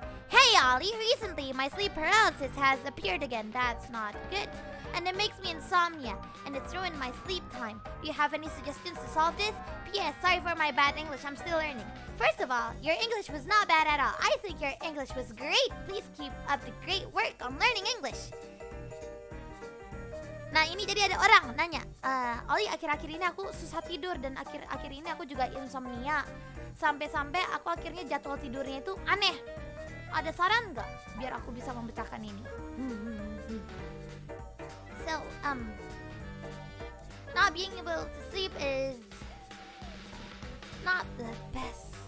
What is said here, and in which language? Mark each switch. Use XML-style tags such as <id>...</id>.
<en>Hey Ollie, recently my sleep paralysis has appeared again. That's not good. And it makes me insomnia, and it's ruined my sleep time. Do you have any suggestions to solve this? P.S. Sorry for my bad English, I'm still learning. First of all, your English was not bad at all. I think your English was great. Please keep up the great work on learning English.</en> <id>Nah ini jadi ada orang nanya, Ollie akhir-akhir ini aku susah tidur dan akhir-akhir ini aku juga insomnia. Sampai-sampai aku akhirnya jadwal tidurnya itu aneh. Ada saran nggak biar aku bisa memecahkan ini?</id> <en>So, not being able to sleep is not the best.</en>